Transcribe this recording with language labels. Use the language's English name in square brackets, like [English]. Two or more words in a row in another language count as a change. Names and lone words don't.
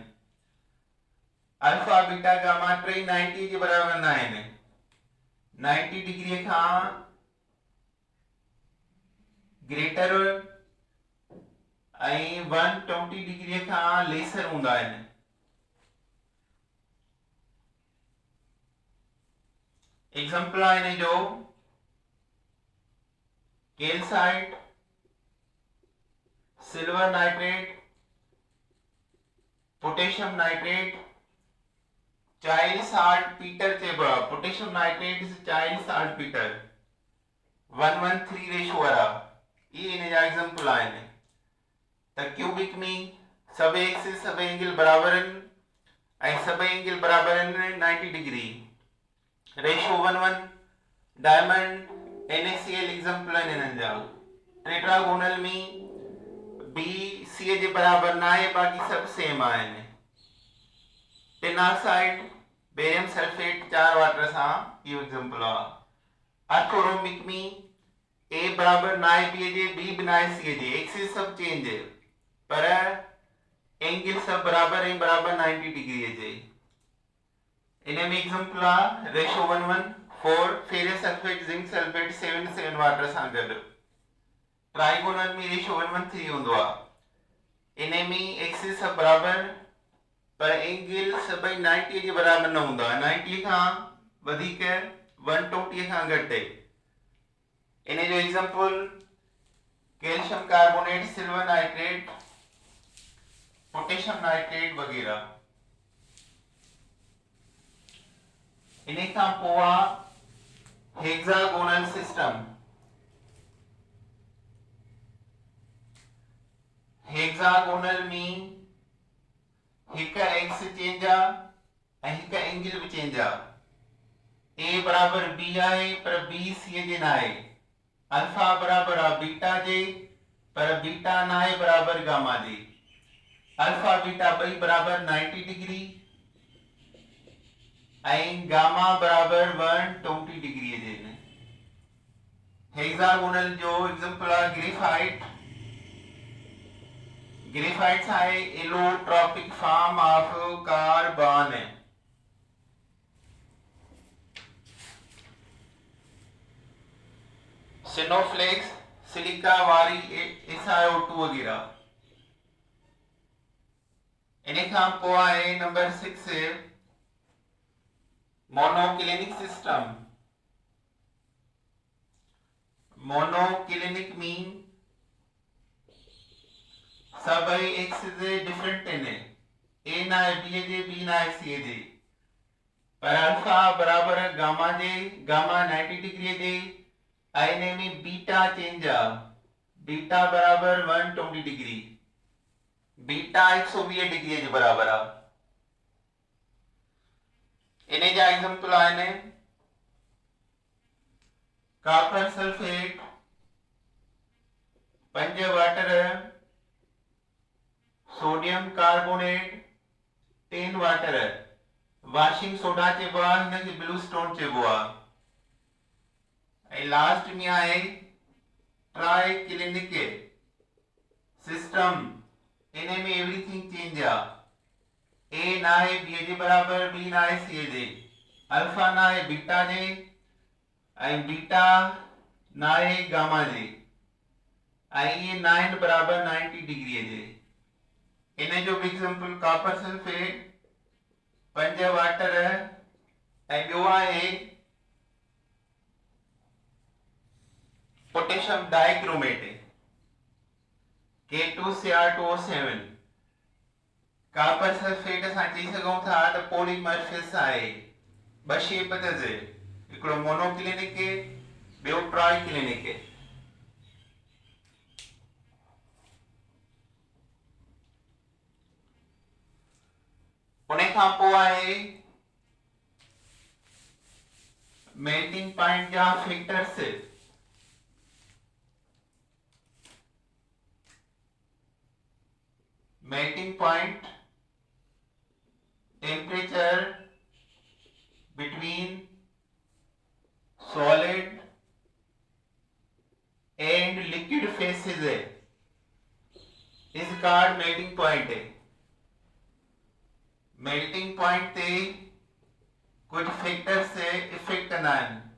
[Sindhi] अल्फा बीटा गामा टई 90 जे बराबर न आहिनि। 90 डिग्री खां ग्रेटर ऐं 120 डिग्री खां लेसर हूंदा आहिनि। एग्जांपल आहे इन जो कैल्साइट, [English] silver nitrate, potassium nitrate, child salt peter [Sindhi] चइबो आहे। [English] potassium nitrate is child salt peter, 1:3 ratio वारा। [Sindhi] ये इन जा एग्जांपल आहिनि। त क्यूबिक में सब एक्सिस सब एंगल बराबर आहिनि ऐं सभई एंगल बराबर आहिनि 90 डिग्री। रेशियो 1:1। डायमंड, NaCl एग्जांपल आहिनि इन्हनि जा। टेट्रागोनल में बी सी जे बराबर न आहे, बाक़ी सब सेम आहिनि। [English] tin oxide, barium sulphate [Sindhi] 4 वाटर सां, इहो एग्जांपल आहे। अर्थोरोम्बिक में ए बराबर न आहे बी जे, बी बि न आहे सी जे, एक्सिस सब चेंज है, पर एंगल सब बराबर ऐं बराबर 90 डिग्री जे। इन्हें में एग्जांपल आ रेशो 1:1 [English] ferrous sulphate zinc sulphate [Sindhi] 7:7 वाटर सां गॾु। ट्राइगोनल में रेशो 1:3 हूंदो आहे। इन्हें में एक्सिस सब बराबर पर एंगल सभई 90 जे बराबर न हूंदा। 90 खां वधीक 120 खां घटि। इन्हें जो एग्जांपल [English] calcium carbonate, silver nitrate, potassium nitrate [Sindhi] वगैरह। इन्हें खां पोइ [English] hexagonal system. [Sindhi] हेक्सागोनल में हिक एक्स चेंज आ ऐं हिक एंगल भी चेंज आ। ए बराबर बी आहे पर बी सी जे ना आहे। अल्फा बराबर आ बीटा जे पर बीटा ना आहे बराबर गामा जे। अल्फा बीटा बई बराबर 90 डिग्री ऐं गामा बराबर 120 डिग्री जे। हेक्सागोनल जो एग्जांपल आ ग्रेफाइट। ग्रेफाइट आहे [English] allotropic form of carbon. [Sindhi] सिनोफ्लेक्स, सिलिका वारी SiO2 वगैरह। इन्हें खां पोइ आहे नंबर 6 [English] monoclinic system. monoclinic mean [Sindhi] सभई एक्स जे डिफरेंट आहिनि। ए ना आहे बी जे, बी ना आहे सी जे, पर अल्फा बराबर गामा जे, गामा 90 डिग्री जे ऐं इन में बीटा चेंज आ। बीटा बराबर 120 डिग्री। बीटा 120 डिग्री जे बराबर आ। इन्हें जा एग्जांपल आहिनि [English] copper sulphate, [Sindhi] 5 वाटर, [English] sodium carbonate, [Sindhi] 10 वाटर। [English] washing soda [Sindhi] चइबो आहे, हिनखे [English] blue stone [Sindhi] चइबो आहे। ऐं लास्ट में आहे [English] triclinic system. [Sindhi] इन्हें में [English] everything change [Sindhi] आ। ए ना है बी जे बराबर, बी ना है सी जे, अल्फा ना है बीटा जे ऐं बीटा ना है गामा जे ऐं ये 9 बराबर 90 डिग्री जे। इन जो एग्जांपल [English] copper sulphate, [Sindhi] 5 वाटर ऐं ॿियो आहे [English] potassium dichromate [Sindhi] K2Cr2O7। कॉपर सल्फेट असां चई सघूं था त पॉलीमर्फिस आहे। ॿ शेप अथसि, हिकिड़ो मोनोक्लिनिक ॿियो ट्राइक्लिनिक। उन खां पोइ आहे [English] melting point [Sindhi] जा फैक्टर्स। [English] melting point temperature between solid and liquid phases is called melting point। melting point [Sindhi] ते कुछ फैक्टर से इफेक्ट करना है।